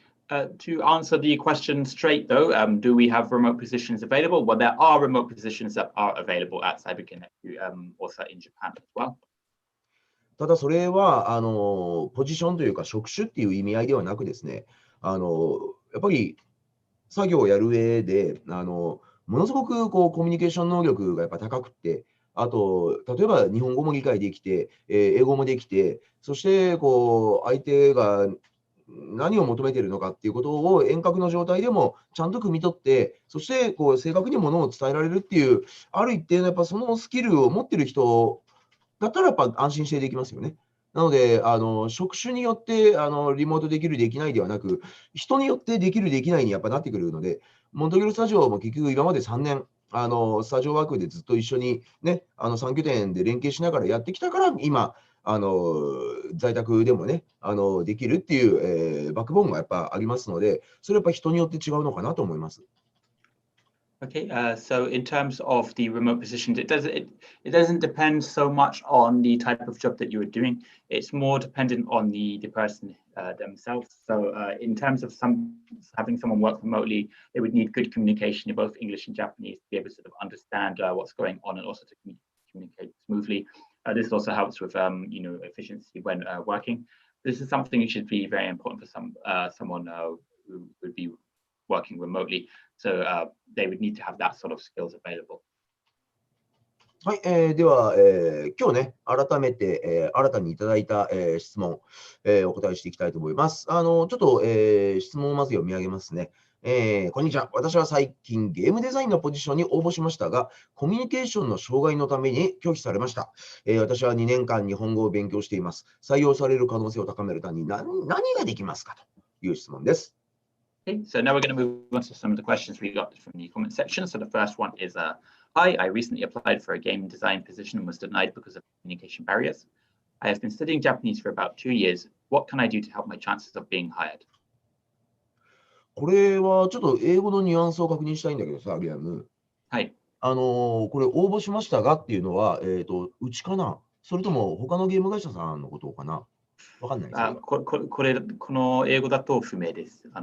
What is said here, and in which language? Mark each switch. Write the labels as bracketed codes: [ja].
[en] To answer the question straight, though, do we have remote positions available? Well, there are remote positions that are available at CyberConnect, also in Japan as well. [ja] ただそれは、ポジションというか職種っていう意味合いではなくですね、やっぱり作業をやる上で、ものすごくこうコミュニケーション能力がやっぱ高くって、あと、例えば日本語も理解できて、英語もできて、そしてこう相手が何を求めているのかっていうことを遠隔の状態でもちゃんと汲み取って、そしてこう正確にものを伝えられるっていう、ある一定のやっぱそのスキルを持ってる人だったらやっぱ安心してできますよね。なので、職種によって、リモートできる、できないではなく、人によってできる、できないにやっぱなってくるので、モントリオールスタジオも結局今まで3年、スタジオワークでずっと一緒にね、3拠点で連携しながらやってきたから、今、在宅でもね、できるっていう、バックボーンがやっぱありますので、それやっぱ人によって違うのかなと思います。 [en] Okay, so in terms of the remote positions, it doesn't depend so much on the type of job that you are doing. It's more dependent on the person themselves. So in terms of having someone work remotely, they would need good communication in both English and Japanese to be able to sort of understand what's going on and also to communicate smoothly. This also helps with efficiency when working. This is something which should be very important for someone who would be working remotely. So they would need to have that sort of skills available. [ja] はい、では、今日ね、改めて、新たにいただいた、質問、お答えしていきたいと思います。ちょっと、質問をまず読み上げますね。こんにちは。私は最近ゲームデザインのポジションに応募しましたが、コミュニケーションの障害のために拒否されました。私は2年間日本語を勉強しています。採用される可能性を高めるために何ができますかという質問です。 [en] Okay, so now we're going to move on to some of the questions we got from the comment section. So the first one is, hi, I recently applied for a game design position and was denied because of communication barriers. I have been studying Japanese for about 2 years. What can I do to help my chances of being hired? [ja] これはちょっと英語のニュアンスを確認したいんだけどさ、リアム。はい。これ応募しましたがっていうのは、うちかな？それとも他のゲーム会社さんのことかな？わかんない、それは。この英語だと不明です。